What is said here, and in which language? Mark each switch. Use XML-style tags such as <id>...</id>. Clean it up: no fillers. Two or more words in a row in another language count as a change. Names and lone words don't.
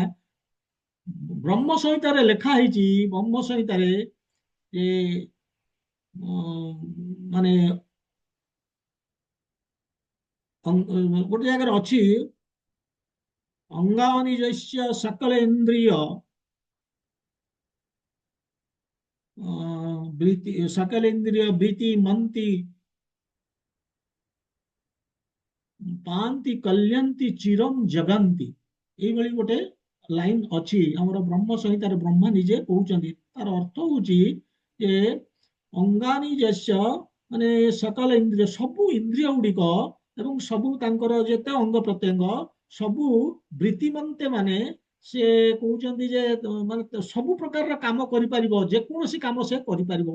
<or>ବ୍ରହ୍ମ ସଂହିତାରେ ଲେଖା ହେଇଛି, ବ୍ରହ୍ମ ସଂହିତାରେ ଯେ ମାନେ ଗୋଟେ ଜାଗାରେ ଅଛି,</or> <sa>ଅଙ୍ଗାନିଜସ୍ୟ ସକଳ ଇନ୍ଦ୍ରିୟ सकल इंद्रिय वृत्ति मंति पांति कल्यंती चिरम जगंती।</sa> <or>ଏଇଭଳି ଗୋଟେ ଲାଇନ୍ ଅଛି ଆମର ବ୍ରହ୍ମ ସଂହିତାରେ। ବ୍ରହ୍ମା ନିଜେ କହୁଛନ୍ତି, ତାର ଅର୍ଥ ହଉଛି ଯେ</or> <sa>ଅଙ୍ଗାନି ଯସ୍ୟ</sa> <or>ମାନେ ସକଳ ଇନ୍ଦ୍ରିୟ, ସବୁ ଇନ୍ଦ୍ରିୟ ଗୁଡିକ ଏବଂ ସବୁ ତାଙ୍କର ଯେତେ ଅଙ୍ଗ ପ୍ରତ୍ୟଙ୍ଗ ସବୁ ବୃତ୍ତିମନ୍ତେ ମାନେ ସେ କହୁଛନ୍ତି ଯେ ମାନେ ସବୁ ପ୍ରକାରର କାମ କରିପାରିବ, ଯେକୌଣସି କାମ ସେ କରିପାରିବ।</or>